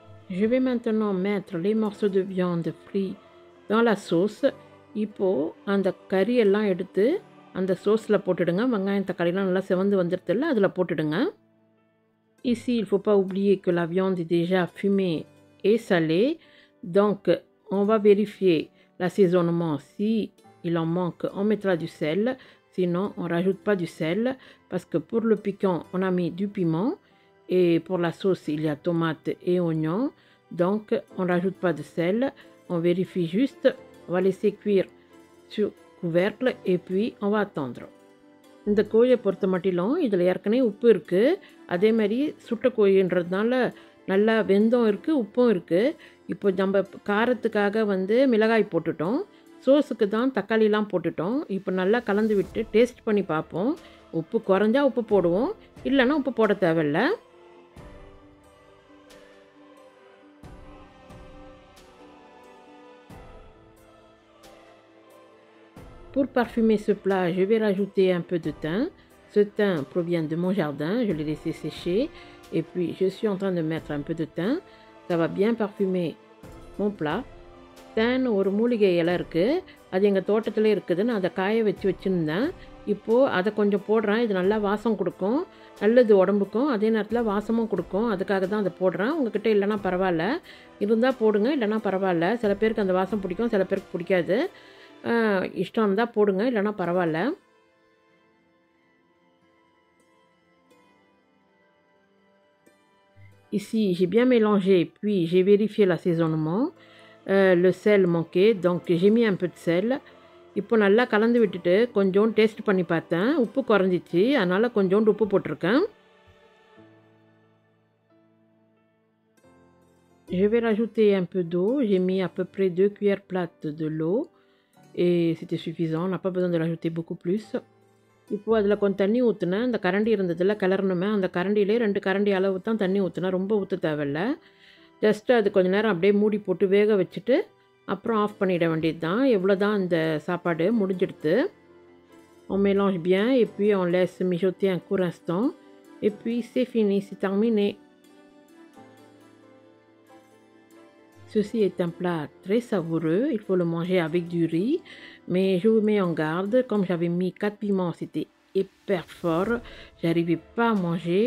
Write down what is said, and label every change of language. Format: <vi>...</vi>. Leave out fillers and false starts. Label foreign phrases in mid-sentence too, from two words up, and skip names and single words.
<fr>Je vais maintenant mettre les morceaux de viande frits dans la sauce.</fr> <ta>இப்போது அந்த கறியெல்லாம் எடுத்து அந்த சோஸில் போட்டுடுங்க. வெங்காயம் தக்காளிலாம் நல்லா செவந்து வந்துடுதுல்ல, அதில் போட்டுடுங்க.</ta> <fr>Ici, il ne faut pas oublier que la viande est déjà fumée et salée. Donc, on va vérifier l'assaisonnement. Si il en manque, on mettra du sel. Sinon, on ne rajoute pas du sel. Parce que pour le piquant, on a mis du piment. Et pour la sauce, il y a tomate et oignon. Donc, on ne rajoute pas de sel. On vérifie juste. On va laisser cuire sur couvercle. Et puis, on va attendre.</fr> <ta>இந்த கோழியை பொறுத்த மட்டிலும் இதில் ஏற்கனவே உப்பு இருக்குது. அதே மாதிரி சுட்ட கோழின்றதுனால நல்லா வெந்தம் இருக்குது, உப்பும் இருக்குது. இப்போ நம்ம காரத்துக்காக வந்து மிளகாய் போட்டுட்டோம். சோஸுக்கு தான் தக்காளிலாம் போட்டுட்டோம். இப்போ நல்லா கலந்து விட்டு டேஸ்ட் பண்ணி பார்ப்போம். உப்பு குறைஞ்சா உப்பு போடுவோம், இல்லைன்னா உப்பு போட தேவையில்லை.</ta> <fr>Pour parfumer ce plat, je vais rajouter un peu de thym. Ce thym provient de mon jardin, je l'ai laissé sécher. Et puis, je suis en train de mettre un peu de thym. Ça va bien parfumer mon plat.</fr> <ta>Thym ஒரு மூலிகை இலை இருக்குது. அது எங்கள் தோட்டத்தில் இருக்குது. நான் அதை காய வச்சுருந்தேன். இப்போது அதை கொஞ்சம் போடுறேன். இது நல்லா வாசம் கொடுக்கும். நல்லது உடம்புக்கும், அதே நேரத்தில் வாசமும் கொடுக்கும். அதுக்காக தான் அதை போடுறேன். உங்ககிட்ட இல்லைனா பரவாயில்ல, இருந்தால் போடுங்க, இல்லைனா பரவாயில்ல. சில பேருக்கு அந்த வாசம் பிடிக்கும், சில பேருக்கு பிடிக்காது. இஷ்டம் இருந்தால் போடுங்க, இல்லைனா பரவாயில்ல.</ta> <fr>Ici, j'ai bien mélangé, puis j'ai vérifié l'assaisonnement. Le sel manquait, donc j'ai mis un peu de sel.</fr> <ta>இப்போ நல்லா கலந்து விட்டுட்டு கொஞ்சம் டேஸ்ட் பண்ணி பார்த்தேன். உப்பு குறைஞ்சிச்சு, அதனால் கொஞ்சோண்டு உப்பு போட்டிருக்கேன்.</ta> <fr>Je vais rajouter un peu d'eau. J'ai mis à peu près 2 cuillères plates de l'eau. Et c'était suffisant, on n'a pas besoin de rajouter beaucoup plus.</fr> <ta>இப்போது அதில் கொஞ்சம் தண்ணி ஊற்றுனேன். அந்த கரண்டி இருந்ததில் கிளறணுமே, அந்த கரண்டிலே 2 கரண்டி அளவு தான் தண்ணி ஊற்றுனேன். ரொம்ப ஊற்ற தேவையில்ல. ஜஸ்ட்டு அது கொஞ்சம் நேரம் அப்படியே மூடி போட்டு வேக வச்சுட்டு அப்புறம் ஆஃப் பண்ணிட வேண்டியது தான். எவ்வளோ தான் இந்த சாப்பாடு முடிஞ்சிடுது.</ta> <fr>On mélange bien et puis on laisse mijoter un court instant. Et puis c'est fini, c'est terminé. Ceci est un plat très savoureux, il faut le manger avec du riz, mais je vous mets en garde, comme j'avais mis 4 piments, c'était hyper fort, j'arrivais pas à manger.</fr>